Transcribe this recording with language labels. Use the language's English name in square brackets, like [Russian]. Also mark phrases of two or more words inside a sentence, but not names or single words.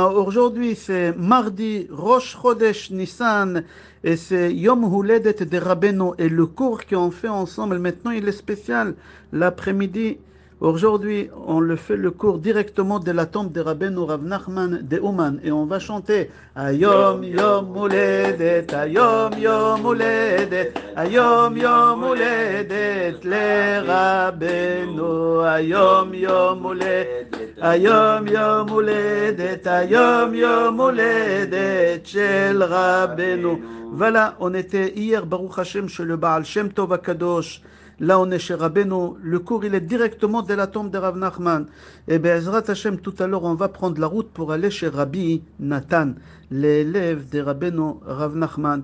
[French] Aujourd'hui, c'est mardi, [Hebrew] ראש חודש ניסן, [French] et c'est [Hebrew] יום הולדת [French] de Rabbeinu. Et le cours qu'on fait ensemble maintenant, il est spécial. L'après-midi, aujourd'hui, on le fait le cours directement de la tombe de Rabbeinu Rav Nachman de Uman. Et on va chanter [Hebrew] היום יום הולדת, היום יום הולדת, היום יום הולדת לרבנו, היום יום הולדת. היום יום הולדת, היום יום הולדת של רבנו. [French] Voilà, on était hier, [Hebrew] ברוך השם, [French] chez le Baal Shem Tov Akadosh. Là, on est chez Rabbeinu. Le cours, il est directement de la tombe de Rav Nachman. Et [Hebrew] בעזרת השם, [French] tout à l'heure, on va prendre la route pour aller chez Rabbi Nathan, l'élève de Rabbeinu Rav Nachman.